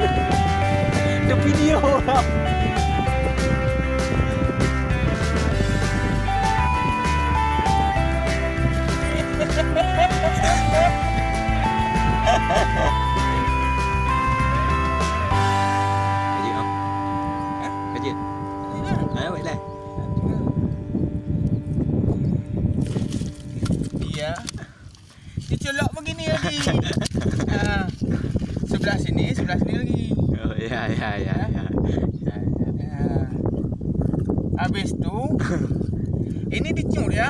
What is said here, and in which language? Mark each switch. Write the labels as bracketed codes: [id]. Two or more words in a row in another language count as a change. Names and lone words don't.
[id] Ada video. [vi] Cái gì không? Hả? Cái gì? Nói vậy đây. [id] Iya. Dia colok begini lagi. Sebelah sini lagi. Oh ya. Habis tu ini dicur ya.